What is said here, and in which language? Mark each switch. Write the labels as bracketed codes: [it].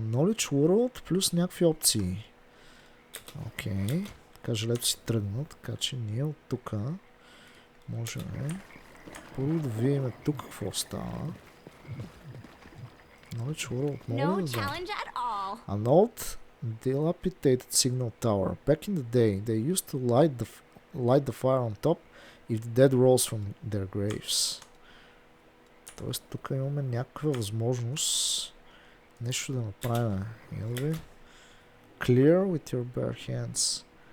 [bg] Knowledge World плюс някакви опции. Окей. Така желето си тръгна, така че ние от тук можем първо да видим тук какво става. Knowledge World отново да взема. [en] An old dilapidated signal tower. Back in the day, they used to light the fire on top if the dead rose from their graves. [bg] Тоест тук имаме някаква възможност нещо да направим. Имаме [en] clear with your bare hands.